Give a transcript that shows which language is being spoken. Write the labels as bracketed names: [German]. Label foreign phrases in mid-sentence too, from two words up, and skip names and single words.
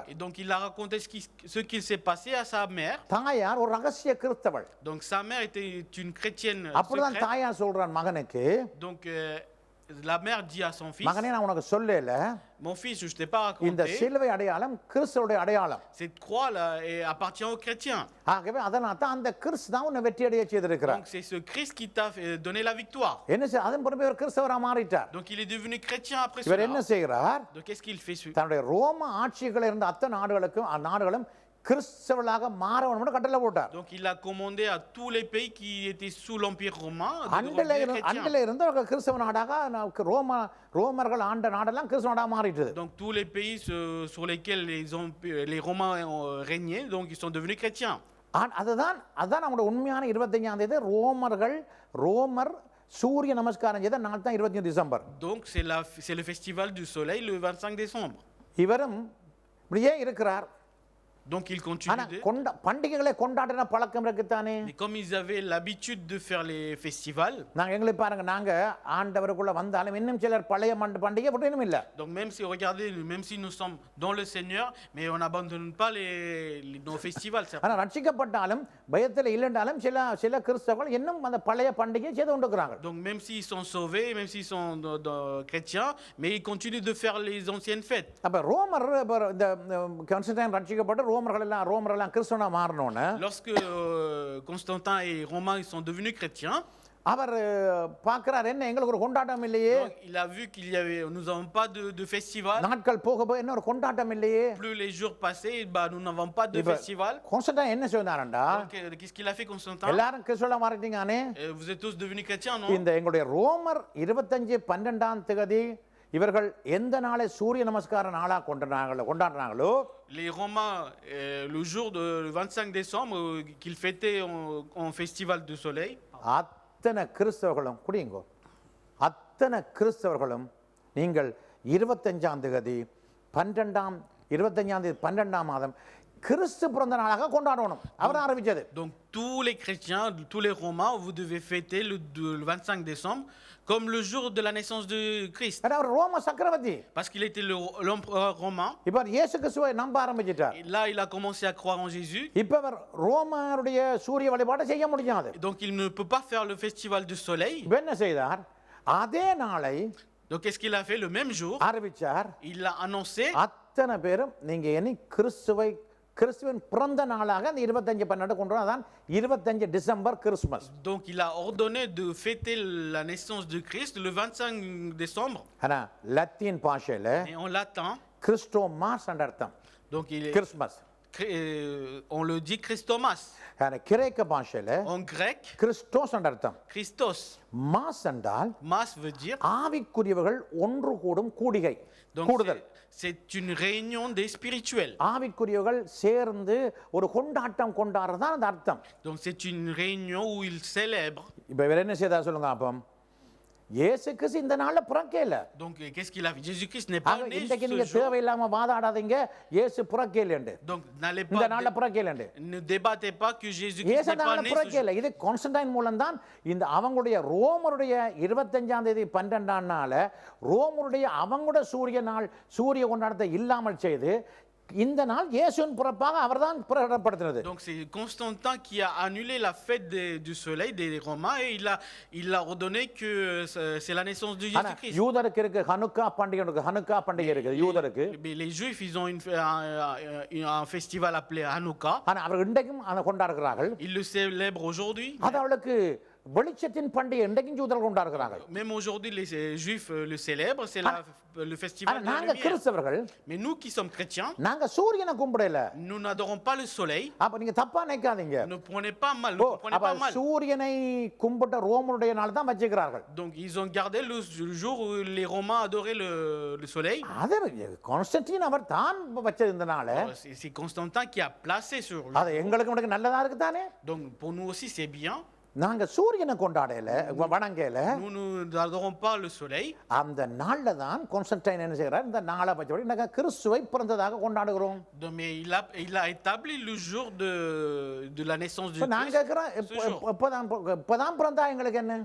[French] Et donc il a raconté ce qu'il s'est passé à sa mère. [Tamil] தாயார் ஒரு ரகசிய கிறிஸ்தவள். [French] Donc sa mère était une chrétienne [Tamil] அப்பதான் [French] secrète. [Tamil] தாயார் சொல்றான் மகனுக்கு, [French] Donc la mère dit à son fils, [Tamil] மகனே நான் உனக்கு சொல்லல, [French] mon fils, je t'ai pas [Tamil] இந்த [French] raconté. [Tamil] சிலுவை அடையாளம் கிறிஸ்துவோட அடையாளம். [French] Cette croix là appartient aux chrétiens. [Tamil] ஆகவே அதனால தான் அந்த கிறிஸ்து தான் உன்னை வெற்றி அடைய செய்திருக்கிறார். [French] Donc c'est ce Christ qui t'a donné la victoire. [Tamil] என்ன அதன் பிறகு ஒரு கிறிஸ்தவரா மாறிட்டார். [French] Donc il est devenu chrétien après [Tamil] இவர் என்ன [French] cela. [Tamil] செய்கிறார்? [French] Donc qu'est-ce qu'il fait? [Tamil] தன்னுடைய ரோம ஆட்சிகள் இருந்த அத்தனை நாடுகளும் கிறிஸ்தவர்களாக மாற வேண்டும் கட்டளை போட்டார். [French] Donc il a commandé à tous les pays qui étaient sous l'empire romain de [Tamil] அண்டில [French] devenir chrétiens. [Tamil] இருந்து கிறிஸ்தவ நாடாக ரோமர்கள் ஆண்ட நாடெல்லாம் கிறிஸ்தவ நாடாக மாறிட்டது. [French] Donc tous les pays sur lesquels les Romains ont régné, donc ils sont devenus chrétiens. [Tamil] அதுதான் நம்முடைய உண்மையான 25ஆம் தேதி ரோமர் சூரிய நமஸ்காரம் செய்த நாள் தான் 25 டிசம்பர். [French] Donc c'est le festival du soleil le 25 décembre. [Tamil] இவரும் இப்படியே இருக்கிறார். [French] Donc ils continuent de... [Tamil] பண்டிகைகளை கொண்டாடின பழக்கம் இருக்குதானே. [French] Mais comme ils avaient l'habitude de faire les festivals. [Tamil] நாங்க எங்களை பாருங்க, நாங்க ஆண்டவருக்குள்ள வந்தாலும் இன்னும் சிலர் பழைய பண்டிகை பற்றியும் இல்ல. [French] Donc même si regardez, même si nous sommes dans le Seigneur, mais on n'abandonne pas nos festivals. [Tamil] ஆனா ரட்சிக்கப்பட்டாலும் பயத்துல இல்லைன்றாலும் சில கிறிஸ்தவர்கள் இன்னும் அந்த பழைய பண்டிகையை செய்து கொண்டிருக்கிறாங்க. [French] Donc même s'ils sont sauvés, même s'ils sont chrétiens, mais ils continuent de faire les anciennes fêtes. [Tamil] அப்ப ரோமர் இந்த கான்ஸ்டன்டைன் ரட்சிக்கப்பட்ட ரோமரெல்லாம் கிறிஸ்தவனா மாறணும்னு [French] lorsque Constantin et Romain ils sont devenus chrétiens, [Tamil] அவர் பார்க்கிறார், என்ன எங்களுக்கு ஒரு கொண்டாட்டம் இல்லையே. [French] il a vu nous n'avons pas de festival. [Tamil] நாட்கள் போக என்ன ஒரு கொண்டாட்டம் இல்லையே. [French] Plus les jours passaient, nous n'avons pas de festival. [Tamil] கான்ஸ்டன்டைன் என்ன சொன்னாரண்டா, [French] qu'est-ce qu'il a fait Constantin? [Tamil] எல்லாரும் கிறிஸ்தவனா மாறிட்டீங்கனே. [French] Vous êtes tous devenus chrétiens, non? [Tamil] இந்த எங்களுடைய ரோமர் 25/12ஆம் தேதி இவர்கள் எந்த நாளை சூரிய நமஸ்கார நாளா கொண்டாடுறாங்களோ, [French] les Romains le jour le 25 décembre qu'ils fêtaient en festival du soleil, [Tamil] அத்தனை கிறிஸ்தவர்களும் குடியுங்கோ, அத்தனை கிறிஸ்தவர்களும் நீங்கள் 25ஆம் தேதி 12ஆம் மாதம் கிறிஸ்து பிறந்த நாளாக கொண்டாடணும். அவர் ஆரம்பிச்சது. [French] Donc tous les chrétiens, tous les Romains, vous devez fêter le 25 décembre comme le jour de la naissance de Christ. [Tamil] அவர் ரோம சக்கரவர்த்தி. [French] Parce qu'il était l'empereur romain. [Tamil] இப்போ இயேசு கிறிஸ்துவை நம்ப ஆரம்பிச்சிட்டார். [French] Là il a commencé à croire en Jésus. [Tamil] இப்போ அவர் ரோமருடைய சூரிய வழிபாட்டை செய்ய முடியாது. [French] Donc il ne peut pas faire le festival du soleil. [Tamil] என்ன செய்தார்? அதே நாளை [French] Donc qu'est-ce qu'il a fait le même jour? [Tamil] ஆரம்பிச்சார். [French] Il a annoncé [Tamil] அத்தனை பேரும் நீங்க இனி கிறிஸ்துவின் பிறந்த நாளாக அந்த 25/12 கொண்டாடுறோம். அதான் 25 டிசம்பர் கிறிஸ்மஸ். [French] Donc il a ordonné de fêter la naissance de Christ le 25 décembre. [Tamil] ஆனா லத்தீன் பாஷையில [French] Et en latin, [Tamil] கிறிஸ்டோமாஸ் என்ற அர்த்தம். [French] donc il est [Tamil] கிறிஸ்மஸ். [French] on le dit Christomas. [Tamil] கிரேக்க பாஷையில [French] En grec, [Tamil] கிறிஸ்டோஸ் என்ற அர்த்தம். [French] Christos. [Tamil] மாஸ் என்றால் [French] Mas veut dire [Tamil] ஆவிக்குரியவர்கள் ஒன்று கூடும் கூடிகை. [French] donc c'est une réunion des spirituels. [Tamil] ஆவிக்குரியவர்கள் சேர்ந்து ஒரு கொண்டாட்டம் கொண்டாடுறது தான் அந்த அர்த்தம். [French] Donc c'est une réunion où ils célèbrent. [Tamil] இப்போ வேற என்ன செய்தா சொல்லுங்க அப்போ. இயேசு கிறிஸ்து இந்த நாள்ல பிறக்கல. [French] Donc qu'est-ce qu'il a fait? Jésus-Christ n'est pas né [Tamil] இன்றைக்கு [French] ce [Tamil] நீங்க [French] jour. [Tamil] தேவையில்லாம வாதாடாதீங்க இயேசு பிறக்கலன்னு. [French] Donc n'allez [Tamil] இந்த [French] pas [Tamil] நாள்ல பிறக்கலன்னு. [French] ne débattez pas que Jésus-Christ [Tamil] இயேசு [French] n'est pas [Tamil] நாள்ல [French] né ce [Tamil] பிறக்கல. இது கான்ஸ்டன்டைன் மூலம் தான் இந்த அவங்களுடைய ரோமருடைய 25ஆம் தேதி 12ஆம் நாள ரோமருடைய அவங்களுடைய சூரிய கொண்டாட்டத்தை இல்லாமல் செய்து இந்த நாள் இயேசுவின் பிறப்பாக அவர்தான் பிரகடனப்படுத்தினது. [French] Donc c'est Constantin qui a annulé la fête du soleil des Romains et il a ordonné que c'est la naissance de [Tamil] ஆனா [French] Jésus-Christ. [Tamil] யூதருக்கு இருக்கு ஹனுக்கா பண்டிகை இருக்கு. ஹனுக்கா பண்டிகை இருக்குது யூதருக்கு. [French] Mais les Juifs, ils ont un festival appelé Hanouka. [Tamil] ஆனா அவர் இன்றைக்கும் அதை கொண்டாடுகிறார்கள். [French] Ils le célèbrent aujourd'hui. [Tamil] அது அவளுக்கு வெளிச்சத்தின் பண்டிகை இன்றைக்கும் யூதர்கள் கொண்டாடுகிறார்கள். [French] Même aujourd'hui, les Juifs le célèbrent. C'est le festival [Tamil] ஆனா [French] de la [Tamil] நாங்க [French] lumière. [Tamil] கிறிஸ்தவர்கள் [French] Mais nous qui sommes chrétiens, [Tamil] நாங்க சூரியனை கும்பிடல. [French] nous n'adorons pas le soleil. [Tamil] அப்ப நீங்க தப்பா நினைக்காதீங்க. [French] Ne prenez pas mal, ne comprenez [Tamil] அப்ப [French] pas mal. [Tamil] சூரியனை கும்பிட்ட ரோமனுடைய நாள் தான் வச்சிருக்கிறார்கள். [French] Donc ils ont gardé le jour où les Romains adoraient le soleil. [Tamil] அது கான்ஸ்டன்டின் அவர் தான் வச்சது இந்த நாளை. [French] C'est Constantin qui a placé sur lui. [Tamil] அது எங்களுக்கு நல்லதா இருக்கு தானே. [French] Donc pour nous aussi c'est bien. [Tamil] நாங்க சூரியனை கொண்டாடல வணங்கல. [French] Nous n'adorons pas le soleil. [Tamil] அந்த நாள்ல தான் கான்ஸ்டன்டைன் என்ன செய்றார், இந்த நாளை பற்றி நாங்க கிறிஸ்துவை பிறந்ததாக கொண்டாடுகிறோம். [French] Mais il a établi le jour de la naissance de [Tamil] நான் [French] Christ. [Tamil] கேக்குறேன் இப்பதான் பிறந்தா எங்களுக்கு என்ன?